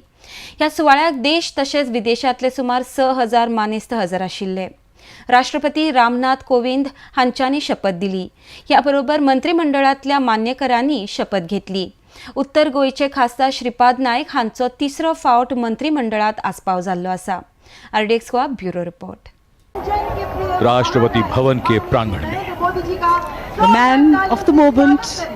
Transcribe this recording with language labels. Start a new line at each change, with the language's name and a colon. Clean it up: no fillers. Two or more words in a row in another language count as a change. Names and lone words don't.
Konkani: ह्या सुवाळ्याक देश तशेंच विदेशांतले सुमार 6,000 मानेस्त हजर आशिल्ले. राष्ट्रपती रामनाथ कोविंद हांच्यांनी शपथ दिली. ह्या बरोबर मंत्रिमंडळांतल्या मान्यकरांनी शपथ घेतली. उत्तर गोयचे खासदार श्रीपाद नाईक हांचो तिसरो फावट मंत्रिमंडळात आस्पाव जाल्लो आसा.
English: RDX squad bureau report.
Hindi: राष्ट्रपति भवन के प्रांगण में
English: the man of the moment,